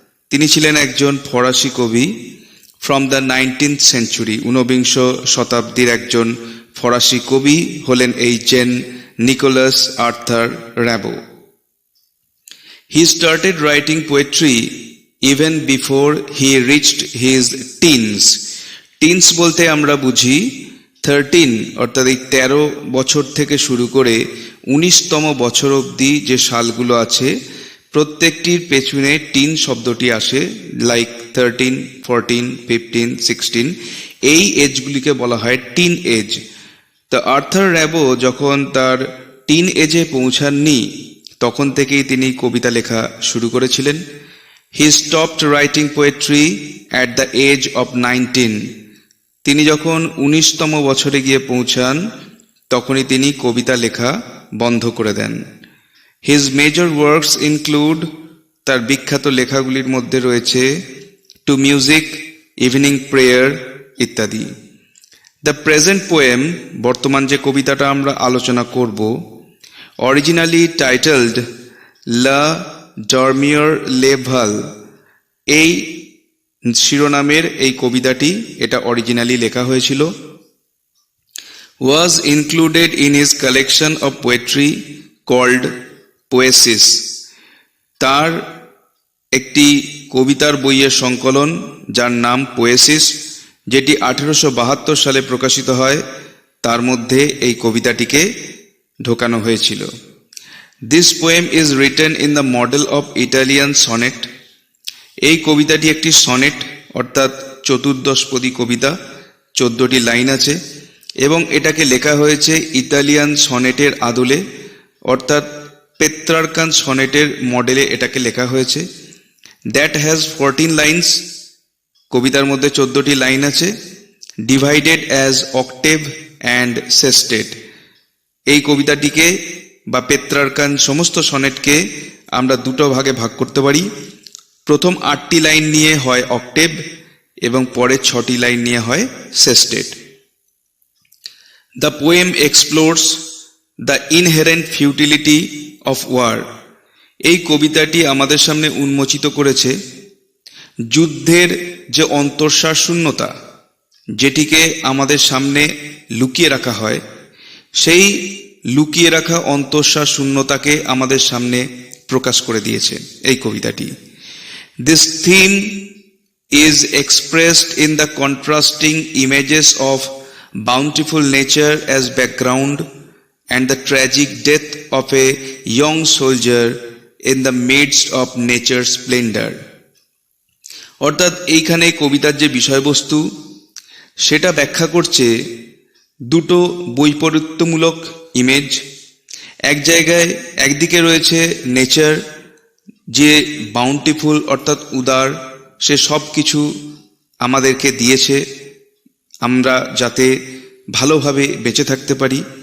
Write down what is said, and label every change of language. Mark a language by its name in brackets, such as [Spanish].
[Bangla] তিনি ছিলেন একজন ফরাসি কবি [English] From the 19th century. [Bangla] 19বিংশ শতাব্দীর একজন ফরাসি কবি হলেন এই gen Nicolas Arthur র্যাবো। [English] He started writing poetry even before he reached his teens. [Bangla] Teens বলতে আমরা বুঝি 13 অর্থাৎ এই 13 বছর থেকে শুরু করে 19তম বছর অবধি যে সালগুলো আছে প্রত্যেকটির পেছনে টিন শব্দটি আসে, লাইক 13, 14, 15, 16। এই এজগুলিকে বলা হয় টিন এজ। তো আর্থার র্যাবো যখন তার টিন এজে পৌঁছাননি তখন থেকেই তিনি কবিতা লেখা শুরু করেছিলেন। [English] He stopped writing poetry at the age of 19. [Bangla] তিনি যখন 19তম বছরে গিয়ে পৌঁছান তখনই তিনি কবিতা লেখা বন্ধ করে দেন। [English] His major works include, [Bangla] তার বিখ্যাত লেখাগুলির মধ্যে রয়েছে টু মিউজিক, ইভিনিং প্রেয়ার ইত্যাদি। [English] the present poem, [Bangla] বর্তমান যে কবিতাটা আমরা আলোচনা করব, [English] originally titled [Bangla] লা ডরমিয়র লে ভাল, এই শিরোনামের এই কবিতাটি এটা অরিজিনালি লেখা হয়েছিল। [English] Was included in his collection of poetry called Poesies. [Bangla] তার একটি কবিতার বইয়ের সংকলন যার নাম পোয়েসিস, যেটি 1872 সালে প্রকাশিত হয়, তার মধ্যে এই কবিতাটিকে ঢোকানো হয়েছিল। [English] This poem is written in the model of Italian sonnet. [Bangla] এই কবিতাটি একটি সনেট অর্থাৎ চতুর্দশপদী কবিতা, 14টি লাইন আছে এবং এটাকে লেখা হয়েছে ইতালিয়ান সনেটের আদলে অর্থাৎ পেত্রার্কান সনেটের মডেলে এটাকে লেখা হয়েছে। [English] that has 14 lines, [Bangla] কবিতার মধ্যে 14টি লাইন আছে, [English] Divided as octave and sestet. [Bangla] এই কবিতাটিকে বা পেত্রার্কান সমস্ত সনেটকে আমরা দুটো ভাগে ভাগ করতে পারি। প্রথম 8টি লাইন নিয়ে হয় অক্টেভ এবং পরের 6টি লাইন নিয়ে হয় সেস্টেট। [English] The poem explores the inherent futility of war. [Bangla] এই কবিতাটি আমাদের সামনে উন্মোচিত করেছে যুদ্ধের যে অন্তঃসার শূন্যতা, যেটিকে আমাদের সামনে লুকিয়ে রাখা হয়, সেই লুকিয়ে রাখা অন্তঃসার শূন্যতাকে আমাদের সামনে প্রকাশ করে দিয়েছে এই কবিতাটি। [English] This theme is expressed in the contrasting images of bountiful nature as background and the tragic death of a young soldier in the midst of nature's splendor. [Bangla] অর্থাৎ এইখানে কবিতার যে বিষয়বস্তু সেটা ব্যাখ্যা করছে দুটো বৈপরীত্যমূলক ইমেজ। এক জায়গায় একদিকে রয়েছে নেচার, যে বাউন্টিফুল অর্থাৎ উদার, সে সব কিছু আমাদেরকে দিয়েছে আমরা যাতে ভালোভাবে বেঁচে থাকতে পারি।